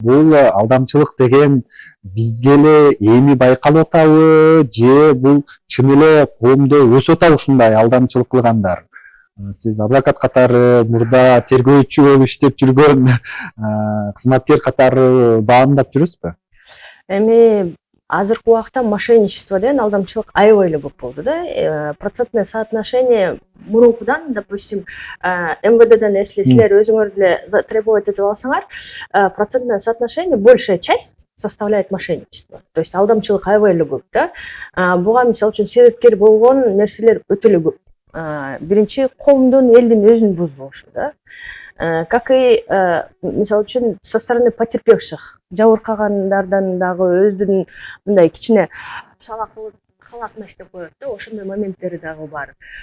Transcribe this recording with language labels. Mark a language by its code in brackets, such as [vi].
[ky] Бул алдамчылык деген бизге эле эми байкалып атабы, же бул чын эле коомдо өсүп атабы ушундай алдамчылык кылгандар? Сиз адвокат катары мурда тергөөчү болуп иштеп жүргөн кызматкер катары баамдап жүрөсүзбү? Эми азыркы убакта мошенничество деген алдамчылык аябай эле көп болду да. [ru] Процентное соотношение [ky] мурункудан, [ru] допустим, МВДден если [ky] силер өзүңөр деле [ru] требовать [ky] этип алсаңар, [ru] процентное соотношение большая часть составляет мошенничество. То есть [ky] алдамчылык аябай эле көп да. Буга мисалы үчүн себепкер болгон нерселер өтө эле көп. Биринчи коомдун, элдин өзүнүн бузулушу да. [ru] Как и, [ky] мисалы үчүн, [ru] со стороны потерпевших, [ky] жабыркагандардан дагы өздүн мындай кичине халатность деп коет да, ошондой моменттери дагы бар.